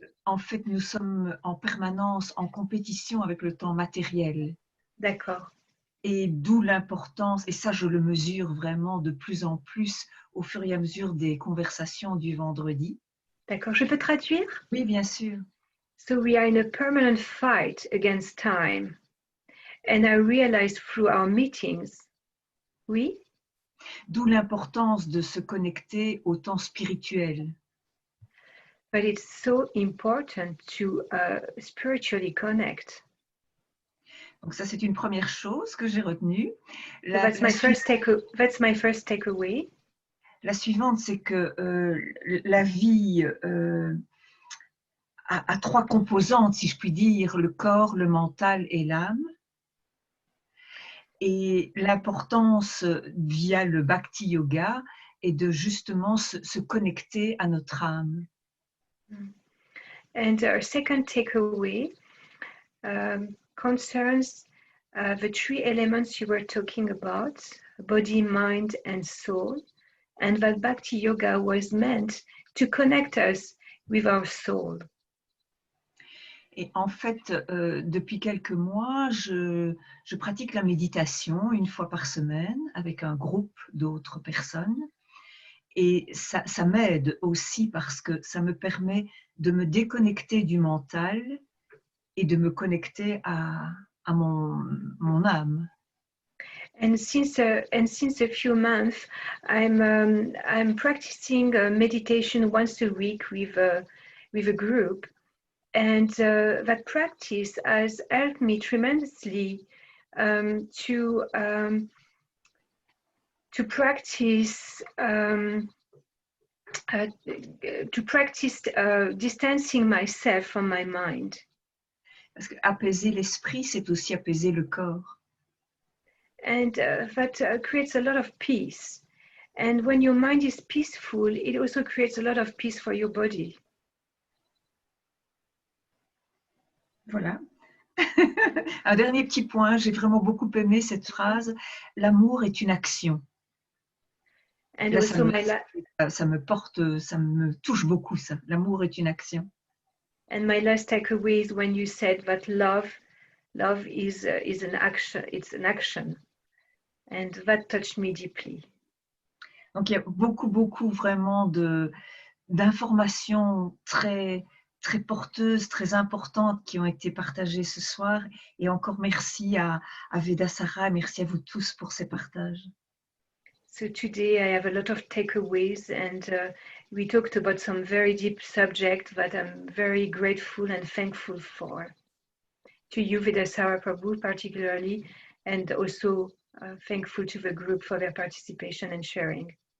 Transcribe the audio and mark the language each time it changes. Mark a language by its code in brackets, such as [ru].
[fr] En fait, nous sommes en permanence en compétition avec le temps matériel. D'accord. Et d'où l'importance, et ça je le mesure vraiment de plus en plus au fur et à mesure des conversations du vendredi. D'accord, je peux traduire? Oui, bien sûr. [en] So we are in a permanent fight against time. And I realized through our meetings, oui? [fr] D'où l'importance de se connecter au temps spirituel. [en] But it's so important to spiritually connect. [fr] Donc ça, c'est une première chose que j'ai retenue. [en] So that's my first takeaway. [fr] La suivante, c'est que la vie a 3 composantes, si je puis dire, le corps, le mental et l'âme. Et l'importance via le Bhakti Yoga est de justement se connecter à notre âme. [en] And our second takeaway concerns the 3 elements you were talking about, body, mind, and soul, and that Bhakti Yoga was meant to connect us with our soul. [fr] Et en fait, depuis quelques mois, je pratique la méditation 1 fois par semaine avec un groupe d'autres personnes. Et ça m'aide aussi parce que ça me permet de me déconnecter du mental et de me connecter à mon âme. [en] And since a few months, I'm practicing meditation once a week with a group, and that practice has helped me tremendously to practice distancing myself from my mind. [fr] Parce que apaiser l'esprit, c'est aussi apaiser le corps. [en] And that creates a lot of peace. And when your mind is peaceful, it also creates a lot of peace for your body. [fr] Voilà. Un dernier petit point, j'ai vraiment beaucoup aimé cette phrase. L'amour est une action. [en] And [fr] Là, [en] also [fr] ça me touche beaucoup ça. L'amour est une action. [en] And my last takeaway is when you said that love is an action. It's an action, and that touched me deeply. [fr] Donc il y a beaucoup vraiment d'informations très porteuses, très importantes qui ont été partagées ce soir. Et encore merci à Veda Sarah, merci à vous tous pour ces partages. [en] So today I have a lot of takeaways, and we talked about some very deep subjects that I'm very grateful and thankful for. To you, Veda Sarah Prabhu, particularly, and also thankful to the group for their participation and sharing.